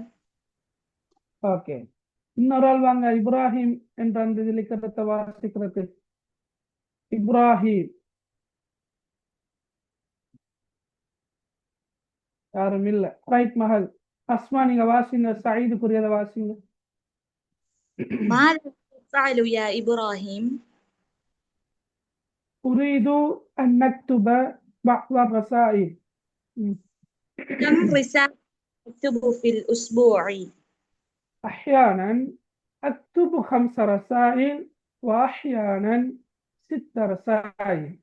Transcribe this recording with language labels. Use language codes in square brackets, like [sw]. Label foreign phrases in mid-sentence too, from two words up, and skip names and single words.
[ta] ஓகே, இன்னொரு ஆள் வாங்க, இப்ராஹிம் என்ற அந்த இலக்கணத்தை வாசிக்கிறது. இப்ராஹிம் யாரும் இல்ல, ரைட். மகள் அஸ்மா நீங்க வாசிங்க, சயீதுக்குரியதை வாசிங்க. [ar] ماذا تفعل يا إبراهيم؟ أريد أن نكتب بعض الرسائل. كم رسالة تكتب في الأسبوع؟ أحيانا أكتب 5 رسائل وأحيانا 6 رسائل.